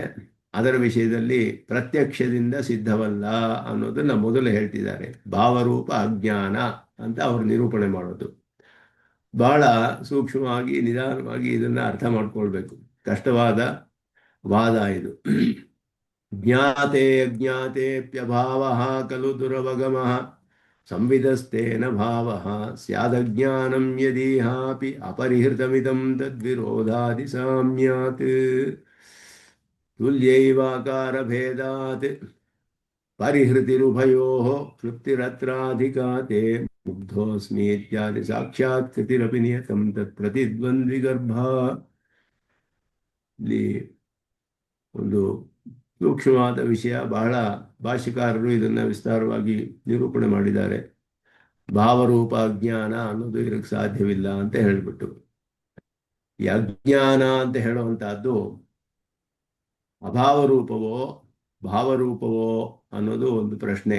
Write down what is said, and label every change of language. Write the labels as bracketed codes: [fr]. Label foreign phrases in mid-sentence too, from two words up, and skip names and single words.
[kn] ಅದರ ವಿಷಯದಲ್ಲಿ ಪ್ರತ್ಯಕ್ಷದಿಂದ ಸಿದ್ಧವಲ್ಲ ಅನ್ನೋದನ್ನ ಮೊದಲು ಹೇಳ್ತಿದ್ದಾರೆ. ಭಾವರೂಪ ಅಜ್ಞಾನ ಅಂತ ಅವರು ನಿರೂಪಣೆ ಮಾಡೋದು ಬಹಳ ಸೂಕ್ಷ್ಮವಾಗಿ ನಿಧಾನವಾಗಿ ಇದನ್ನ ಅರ್ಥ ಮಾಡ್ಕೊಳ್ಬೇಕು. ಕಷ್ಟವಾದ ವಾದ ಇದು. [sa] ಜ್ಞಾತೆ ಅಜ್ಞಾತೆಪ್ಯಭಾವ ಖಲು ದುರವಗಮಃ ಸಂವಿಧಸ್ತೇನ ಭಾವಃ ಸ್ಯಾದಜ್ಞಾನಂ ಯದೀಹಾಪಿ ಅಪರಿಹೃತಮಿದಂ ತದ್ವಿರೋಧಾದಿ ಸಾಮ್ಯಾತ್ ತುಲ್ಯೈವಾಕಾರಭೇದಾತ್ ಪರಿಹೃತಿರುಭಯೋಃ ತೃಪ್ತಿರತ್ರಾಧಿಕಾತೆ ಮುಗ್ಧೋಸ್ಮಿ ಇತ್ಯಾದಿ ಸಾಕ್ಷಾತ್ ಕೃತಿರಪಿ ನಿಯತಂ ತತ್ ಪ್ರತಿದ್ವಂದ್ವಿಗರ್ಭ. [kn] ಇಲ್ಲಿ ಒಂದು ಸೂಕ್ಷ್ಮವಾದ ವಿಷಯ, ಬಹಳ ಭಾಷ್ಯಕಾರರು ಇದನ್ನು ವಿಸ್ತಾರವಾಗಿ ನಿರೂಪಣೆ ಮಾಡಿದ್ದಾರೆ. ಭಾವರೂಪ ಅಜ್ಞಾನ ಅನ್ನೋದು ಇದಕ್ಕೆ ಸಾಧ್ಯವಿಲ್ಲ ಅಂತ ಹೇಳಿಬಿಟ್ಟು, ಈ ಅಜ್ಞಾನ ಅಂತ ಹೇಳುವಂತಹದ್ದು ಅಭಾವರೂಪವೋ ಭಾವರೂಪವೋ ಅನ್ನೋದು ಒಂದು ಪ್ರಶ್ನೆ.